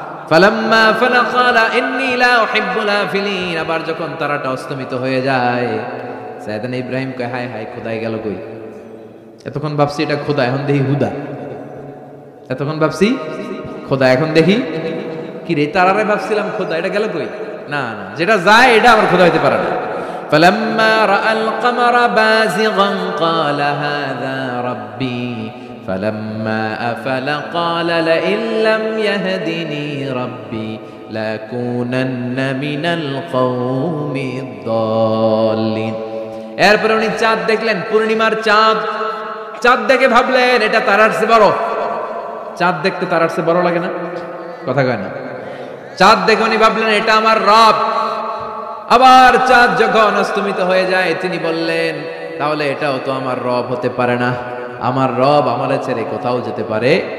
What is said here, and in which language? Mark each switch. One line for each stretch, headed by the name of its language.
Arabic: ফালাম্মা আফালা ক্বালা ইন্নী লা উহিব্বুল আফিলিন,
Bangla: আবার যখন তারাটা অস্তমিত হয়ে যায় সাইয়েদনা ইব্রাহিম কয় হায় হায় খোদাই গেল কই, এতক্ষণ ভাবছি এটা খোদা, এখন দেখি হুদা, এতক্ষণ ভাবছি খোদা, এখন দেখি কি রে, তারারে ভাবছিলাম খোদা, এটা গেল কই, না না যেটা যায় এটা আমার খোদা হইতে পারে না।
Arabic: فلما رأى القمر بازغا قال هذا ربي فلما أفل قال لئن لم يهدني ربي لأكونن من القوم الضالين।
Bangla: এরপর উনি চাঁদ দেখলেন, পূর্ণিমার চাঁদ, চাঁদ দেখে ভাবলেন এটা তারার চেয়ে বড়। চাঁদ দেখতে তারার চেয়ে বড় লাগে না? কথা কয় না? চাঁদ দেখে উনি ভাবলেন এটা আমার রব। আবার চাঁদ যখন অস্তমিত হয়ে যায় তিনি বললেন তাহলে এটাও তো আমার রব হতে পারে না, আমার রব আমারে ছেড়ে কোথাও যেতে পারে?